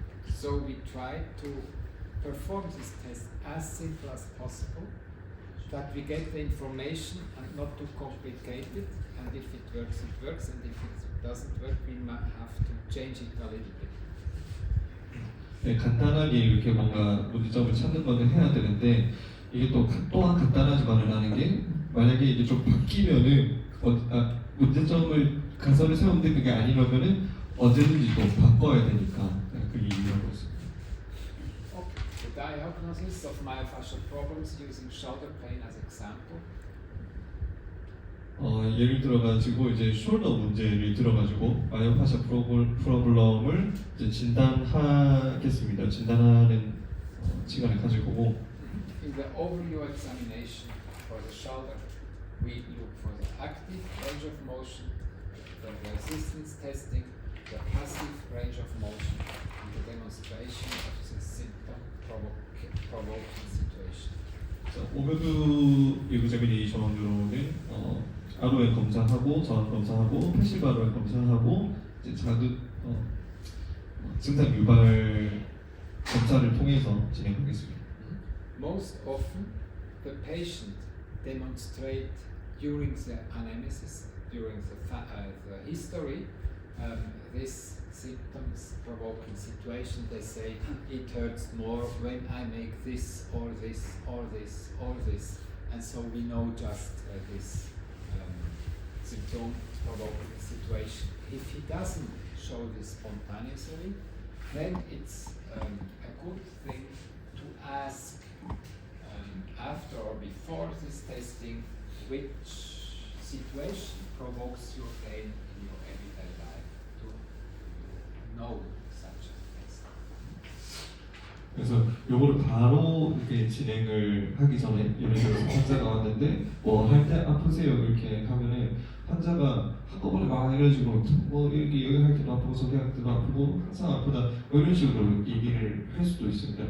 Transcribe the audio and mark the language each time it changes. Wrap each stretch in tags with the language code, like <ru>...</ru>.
<en>So we try to perform this test as simple as possible, that we get the information and not too complicated, and if it works, and if it doesn't work, we might have to change it a little bit.</en> <ko>네, 간단하게 이렇게 뭔가 문제점을 찾는 거는 해야 되는데 이게 또한 간단하지만은 않은 게 만약에 이게 좀 바뀌면은 문제점을 가설을 세우는데 그게 아니라면은 언제든지 또 바꿔야 되니까 그게 이유라고 있습니다.</ko> <en>The diagnosis of myofascial problems using shoulder pain as example.</en> <ko>예를 들어가지고 이제 숄더 문제를 들어가지고 마이오파시아 프로블럼을 이제 진단하겠습니다. 진단하는 시간을 가질 거고.</ko> <en>In the overview examination for the shoulder, we look for the active range of motion, the resistance testing, the passive range of motion, and the demonstration of the symptom provoking situation.</en> <ko>자, 오버뷰 에그자미네이션으로는 아로에 검사하고 저항 검사하고 패시브 아로에 검사하고 이제 자극 증상 유발 검사를 통해서 진행하겠습니다.</ko> <en>Most often, the patient demonstrate during the anamnesis, during the history, this symptoms provoking situation. They say it hurts more when I make this or this or this or this, and so we know just this symptom provoking situation. If he doesn't show this spontaneously, then it's a good thing to ask after or before this testing which situation provokes your pain in your everyday life to know such a test.</en> <ko>그래서 요거를 바로 이렇게 진행을 하기 전에 예를 들어서 환자가 왔는데 뭐 할 때 아프세요 이렇게 하면은 환자가 한꺼번에 막 이래가지고 뭐 여기 할 때도 아프고 저기 할 때도 아프고 항상 아프다 뭐 이런 식으로 얘기를 할 수도 있습니다.</ko>